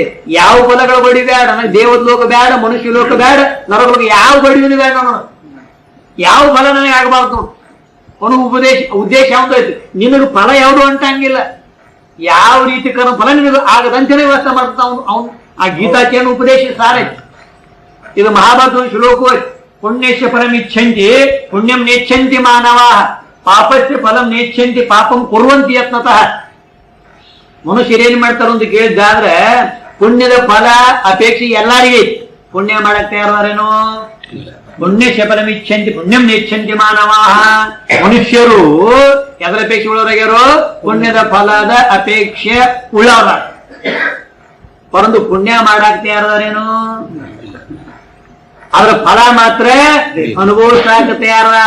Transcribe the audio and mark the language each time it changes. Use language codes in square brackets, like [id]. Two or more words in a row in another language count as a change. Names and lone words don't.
[kn] ಯಾವ ಫಲಗಳು ಬಡಿ ಬೇಡ, ನನಗೆ ದೇವದ ಲೋಕ ಬೇಡ, ಮನುಷ್ಯ ಲೋಕ ಬೇಡ, ನರಲೋಕ ಯಾವ ಬಡಿಯೂ ಬೇಡ, ನಾನು ಯಾವ ಫಲ ನನಗೆ ಆಗಬಾರ್ದು. ಅವನು ಉದ್ದೇಶ ಯಾವ್ದೈತಿ? ನಿನಗೆ ಫಲ ಯಾವುದು ಅಂತಂಗಿಲ್ಲ. ಯಾವ ರೀತಿ ಕರ್ಮ ಫಲ ನಿನಗೆ ಆಗದಂತೆಯೇ ವ್ಯವಸ್ಥೆ ಮಾಡ್ತಾ ಅವನು. ಆ ಗೀತಾಚೇನ ಉಪದೇಶ ಸಾರೈತಿ. ಇದು ಮಹಾಭಾರತ ಶ್ಲೋಕ. [sa] ಪುಣ್ಯಸ್ಯ ಫಲಂ ಇಚ್ಛಂತಿ ಪುಣ್ಯಂ ನೇಚ್ಛಂತಿ ಮಾನವಾ, ಪಾಪಸ್ಯ ಫಲಂ ನೇಚ್ಛಂತಿ ಪಾಪಂ ಕುರ್ವಂತಿ ಯತ್ನತಃ. [kn] ಮನುಷ್ಯರೇನ್ ಮಾಡ್ತಾರ ಅಂತ ಕೇಳಿದ್ದಾದ್ರೆ ಪುಣ್ಯದ ಫಲ ಅಪೇಕ್ಷೆ ಎಲ್ಲರಿಗೆ. ಪುಣ್ಯ ಮಾಡಕ್ ತಯಾರೇನೋ? [sa] ಪುಣ್ಯಸ್ಯ ಫಲಂ ಇಚ್ಛಂತಿ ಪುಣ್ಯಂ ನೇಚ್ಛಂತಿ ಮಾನವಾ. [kn] ಮನುಷ್ಯರು ಎದರ ಅಪೇಕ್ಷೆ ಉಳ್ಳವರಾಗ್ಯಾರೋ? ಪುಣ್ಯದ ಫಲದ ಅಪೇಕ್ಷೆ ಉಳ್ಳವರ. ಪರಂತು ಪುಣ್ಯ ಮಾಡಕ್ ತಯಾರೇನು? ಅದ್ರ ಫಲ ಮಾತ್ರ ಅನುಭವಿಸಾಕ ತಯಾರ.